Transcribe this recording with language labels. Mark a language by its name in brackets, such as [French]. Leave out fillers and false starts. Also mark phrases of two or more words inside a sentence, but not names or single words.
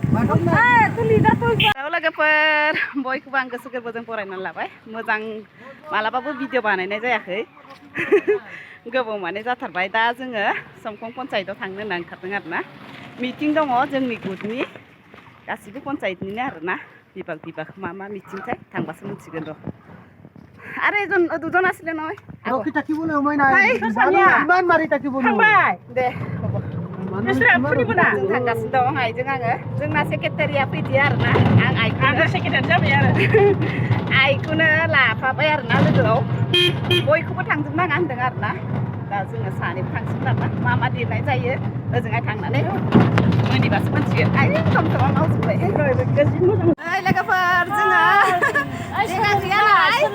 [Bodo] लोगोफोर बयखौबो आं गोसो गोरबोजों बरायनानै लाबाय मोजां मालाबाबो भिडिअ बानायनाय जायाखै गोबाव माने जाथारबाय दा जोङो समखं पन्सायतआव थांनो होनना ओंखारदों आरोना मिटिं दङ जोंनि गुटनि गासिबो पन्सायतनिनो आरोना बिभाग मा मिटिंथाय थांबासो मिथिगोन र' आरो [Assamese] एজন দুজন আছিলে নহয় ৰখি থাকিবলৈ সময় নাই ইমান মাৰি থাকিব [Bodo] थांबाय दे नोंसोर फुनिबोना जों थांगासिनो दं आइजों आङो जोंना सेक्रेटारिया फैदि आरोना आं आइखौनो सेक्रेटारि जाबाय आरो आइखौनो लाफाबाय आरोना लोगोआव बयखौबो थांजोबनाङा होनदों आरोना दा जोङो सानैबो थांसिगोन आरोना मा लिरनाय जायो ओजोंहाय थांनानै मोनिबासो मोनसिगोन आइ सम समाव मावजोब्बाय लोगोफोर जोङो जायगा गैया नालाय